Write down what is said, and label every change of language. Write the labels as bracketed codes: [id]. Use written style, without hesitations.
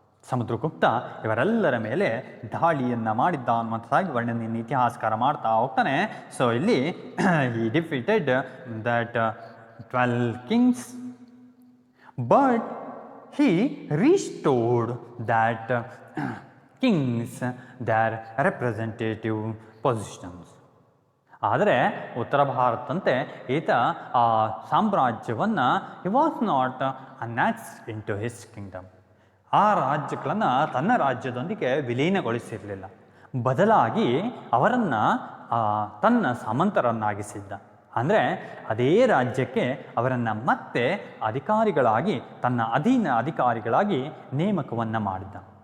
[kn] ಸಮುದ್ರಗುಪ್ತ ಇವರೆಲ್ಲರ ಮೇಲೆ ದಾಳಿಯನ್ನು ಮಾಡಿದ್ದ ಅನ್ನುವಂಥದ್ದಾಗಿ ವರ್ಣನೆಯನ್ನು ಇತಿಹಾಸಕಾರ ಮಾಡ್ತಾ ಹೋಗ್ತಾನೆ. [en] so [kn] ಇಲ್ಲಿ ಈ [en] Defeated that 12 kings but he restored that kings their representative positions. [kn] ಆದರೆ ಉತ್ತರ ಭಾರತದಂತೆ ಈತ ಆ ಸಾಮ್ರಾಜ್ಯವನ್ನು [en] he was not annexed into his kingdom. [kn] ಆ ರಾಜ್ಯಗಳನ್ನು ತನ್ನ ರಾಜ್ಯದೊಂದಿಗೆ ವಿಲೀನಗೊಳಿಸಿರಲಿಲ್ಲ, ಬದಲಾಗಿ ಅವರನ್ನು ತನ್ನ ಸಾಮಂತರನ್ನಾಗಿಸಿದ್ದ. ಅಂದರೆ ಅದೇ ರಾಜ್ಯಕ್ಕೆ ಅವರನ್ನು ಮತ್ತೆ ಅಧಿಕಾರಿಗಳಾಗಿ, ತನ್ನ ಅಧೀನ ಅಧಿಕಾರಿಗಳಾಗಿ ನೇಮಕವನ್ನು ಮಾಡಿದ್ದ.